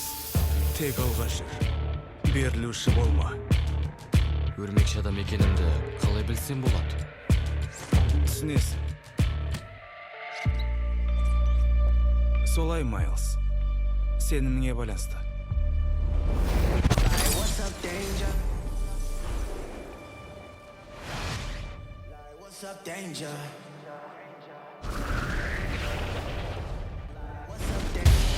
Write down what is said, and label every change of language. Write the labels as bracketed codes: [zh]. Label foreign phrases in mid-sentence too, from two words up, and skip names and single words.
[kk] Тек алға жүр. Берілуші болма. Өрмекші адам екенімді қалай білсем болады? Түсінесің. Солай, Майлз. Сеніміңе байланысты. [en] What's up, danger? What's up, danger? What's up, danger?